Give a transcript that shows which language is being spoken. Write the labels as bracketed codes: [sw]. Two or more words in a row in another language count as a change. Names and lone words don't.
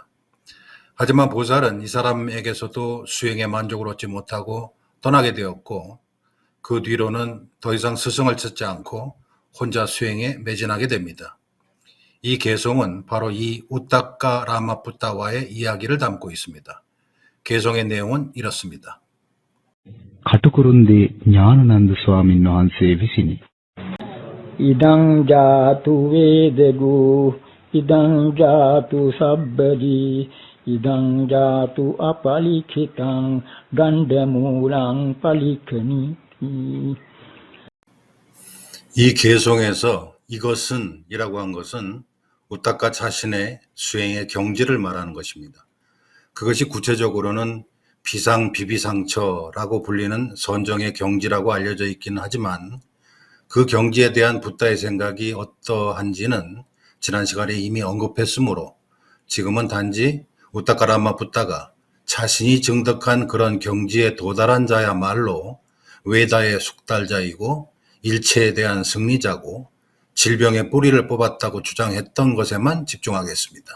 [ko] 하지만 보살은 이 사람에게서도 수행에 만족을 얻지 못하고 떠나게 되었고, 그 뒤로는 더 이상 스승을 찾지 않고 혼자 수행에 매진하게 됩니다. 이 개송은 바로 이 우타카라마푸타와의 이야기를 담고 있습니다. 개송의 내용은 이렇습니다. [si] කටුකුරුන්දී ඥානানন্দ ස්වාමීන් වහන්සේ විසිනි. [pi] ඉදං ජාතු වේදගු ඉදං ජාතු සබ්බදී ඉදං ජාතු අපලිඛිතං ගණ්ඩමූලං පලිඛනිති. [ko] 이 개송에서 이것은 이라고 한 것은 우타카 자신의 수행의 경지를 말하는 것입니다. 그것이 구체적으로는 비상비비상처라고 불리는 선정의 경지라고 알려져 있기는 하지만 그 경지에 대한 붓다의 생각이 어떠한지는 지난 시간에 이미 언급했으므로 지금은 단지 우타카라마 붓다가 자신이 증득한 그런 경지에 도달한 자야말로 외다의 숙달자이고 일체에 대한 승리자고 질병의 뿌리를 뽑았다고 주장했던 것에만 집중하겠습니다.